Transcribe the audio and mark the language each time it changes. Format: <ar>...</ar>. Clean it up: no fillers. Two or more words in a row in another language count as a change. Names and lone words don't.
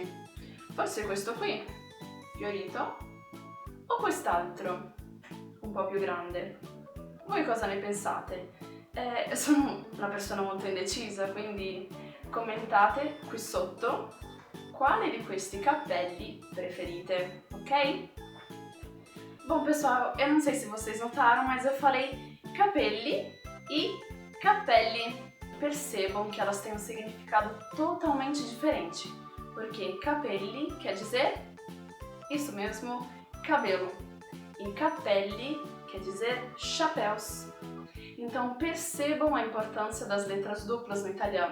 <it>Forse questo qui, fiorito, o quest'altro, un po' più grande. Voi cosa ne pensate? Sono una persona molto indecisa, quindi commentate qui sotto quale di questi cappelli preferite, ok?</it> <pt>Bom, pessoal, eu não sei se vocês notaram, mas eu falei</pt> <it>capelli e capelli.</it> <pt>Percebam que elas têm um significado totalmente diferente, porque capelli quer dizer isso mesmo, cabelo, e capelli quer dizer chapéus. Então percebam a importância das letras duplas no italiano.</pt>